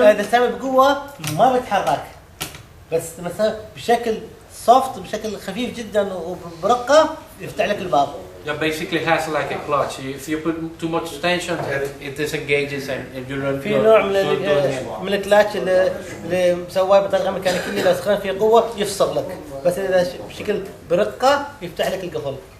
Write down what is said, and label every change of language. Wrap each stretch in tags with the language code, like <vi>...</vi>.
<ar>إذا تستعمل بقوة ما بيتحرك، بس مثلا بشكل سوفت بشكل خفيف جدا وبرقة يفتح لك الباب.</ar> <en>Yeah, basically has like a clutch. If you put too much tension, it disengages and you don't.</en> <ar>في نوع من الكلاتش اللي مسواه بطريقة ميكانيكية لو استخدم فيه قوة يفصل لك، بس إذا بشكل برقة يفتح لك القفل.</ar>